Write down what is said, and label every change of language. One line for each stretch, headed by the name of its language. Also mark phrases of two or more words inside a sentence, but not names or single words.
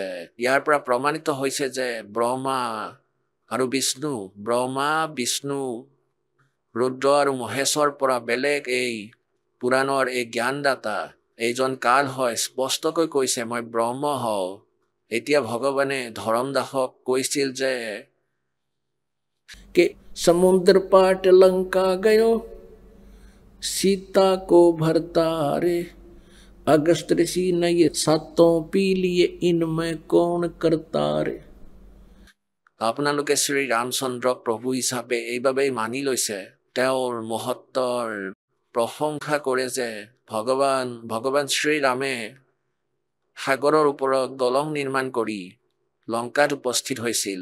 Assamese: ইয়াৰ পৰা প্ৰমাণিত হৈছে যে ব্ৰহ্মা আৰু বিষ্ণু, ব্ৰহ্মা বিষ্ণু ৰুদ্ৰ আৰু মহেশৰ পৰা বেলেগ এই পুৰাণৰ এই জ্ঞানদাতা এইজন কাল হয়। স্পষ্টকৈ কৈছে মই ব্ৰহ্ম হওঁ। এতিয়া ভগৱানে ধৰমদাসক কৈছিল যে
Hindi: समुद्र पाट लंका गयो सीता को भरतारे अगस्त ऋषि ने ये सातों पी लिए इनमें कौन करतारे।
Assamese: আপোনালোকে শ্ৰী ৰামচন্দ্ৰক প্ৰভু হিচাপে এইবাবেই মানি লৈছে, তেওঁৰ মহত্বৰ প্ৰশংসা কৰে যে ভগৱান শ্ৰীৰামে সাগৰৰ ওপৰত দলং নিৰ্মাণ কৰি লংকাত উপস্থিত হৈছিল।